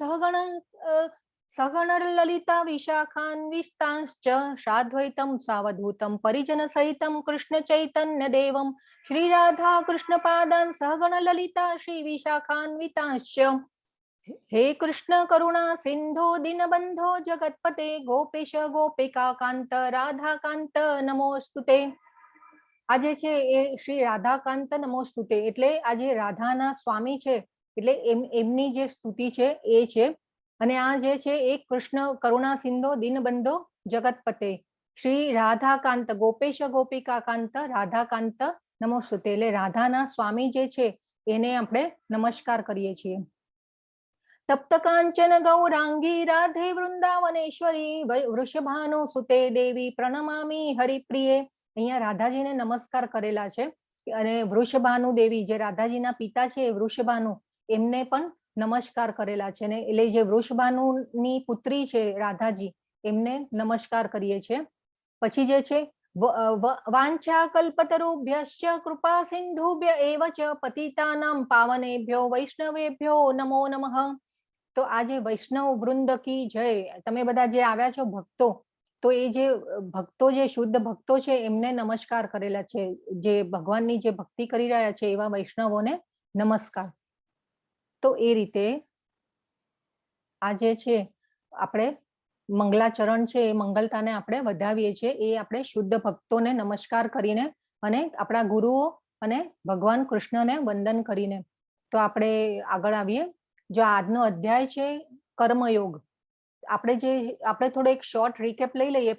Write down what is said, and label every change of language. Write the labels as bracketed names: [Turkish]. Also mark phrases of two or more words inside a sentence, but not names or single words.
[Sanskrit] सहगण ललिता विशाखान्वितांश्च साद्वैतं सावधूतं परिजन सहितं कृष्ण चैतन्य देवं श्री राधा कृष्ण पादान् सहगण ललिता श्री विशाखान्वितांश्च हे कृष्ण करुणा सिंधो दीनबंधो जगतपते गोपेश गोपिका कांत राधा कांत नमोस्तुते। [Gujarati] આજે છે એ [Sanskrit] શ્રી રાધાકાંત નમોસ્તુતે [Gujarati] એટલે આજે રાધાના સ્વામી છે એટલે એમની જે સ્તુતિ છે એ છે અને આ જે છે એ [Sanskrit] કૃષ્ણ કરુણા સિંધો દીનબંધો જગતપતે શ્રી રાધાકાંત ગોપેશ ગોપિકા કાંત રાધાકાંત નમોસ્તુતે [Gujarati] એટલે રાધાના સ્વામી જે છે એને આપણે નમસ્કાર કરીએ છીએ। [Sanskrit] तप्त कांचन गौरांगी राधे वृंदावनेश्वरी वृषभानु सुते देवी प्रणमामि हरिप्रिये। [Gujarati] અહીંયા રાધાજીને નમસ્કાર કરેલા છે અને વૃષભાનુ દેવી જે રાધાજીના પિતા છે વૃષભાનુ એમને પણ નમસ્કાર કરેલા છે ને એટલે જે વૃષભાનુની પુત્રી છે રાધાજી એમને નમસ્કાર કરીએ છીએ। પછી જે છે [Sanskrit] वाञ्छा कल्पतरुभ्यश्च कृपा सिन्धुभ्य एव च पतितानां पावनेभ्यो वैष्णवेभ्यो नमो नमः। [Hindi] तो आज वैष्णव वृंद की जय। [Gujarati] તમે બધા જે આવ્યા છો ભક્તો તો એ જે ભક્તો જે શુદ્ધ ભક્તો છે એમને નમસ્કાર કરેલા છે જે ભગવાનની જે ભક્તિ કરી રહ્યા છે એવા વૈષ્ણવોને નમસ્કાર। તો એ રીતે આજે છે આપણે મંગલાચરણ છે એ મંગલતાને આપણે વધાવીએ છીએ એ આપણે શુદ્ધ ભક્તોને નમસ્કાર કરીને અને આપણા ગુરુઓ અને ભગવાન કૃષ્ણને વંદન કરીને। તો આપણે આગળ આવીએ। जो આજનો અધ્યાય છે કર્મયોગ આપણે થોડો એક શોર્ટ રીકેપ લઈ લઈએ।